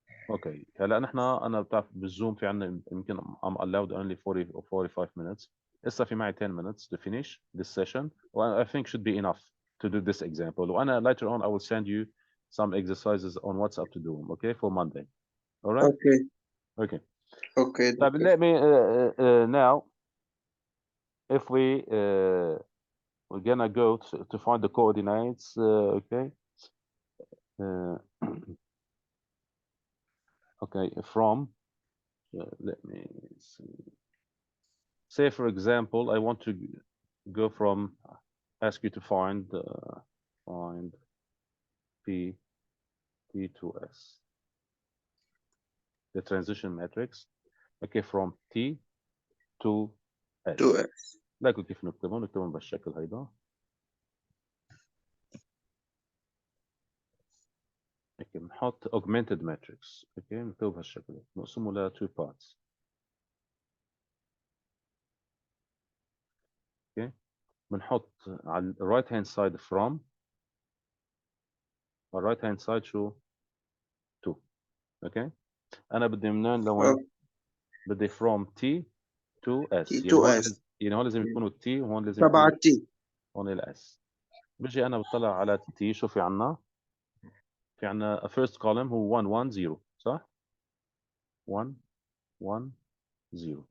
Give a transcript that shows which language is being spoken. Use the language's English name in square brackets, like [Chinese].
[Arabic] اوكي هلا نحن انا بتعرف بالزوم في عندنا يمكن [English] I'm allowed only 40 or 45 minutes. [Arabic] لسه في معي [English] 10 minutes to finish this session. I think should be enough to do this example. [Arabic] وانا [English] later on I will send you some exercises on WhatsApp to do them, okay, for Monday. All right? Okay. [Arabic] طيب [English] let me now if we're gonna go to find the coordinates, okay. Okay, from let me see. Say for example, I want to go from ask you to find P to S, the transition matrix. Okay, from T to S. [Arabic] لاقوا كيف نكتبهم بالشكل هيدا. اوكي بنحط augmented matrix. اوكي نكتبه بهالشكل نقسمه ل 2 parts. اوكي بنحط على ال right hand side from على right hand side شو 2. اوكي انا بدي منين لوين؟ بدي [English] from T to S. [Arabic] يعني هون لازم يكونوا T وهون لازم تبع يكونوا T. هون ال S. بجي انا بطلع على T شو في عنا؟ في عنا first column هو 1 1 0 صح؟ 1 1 0.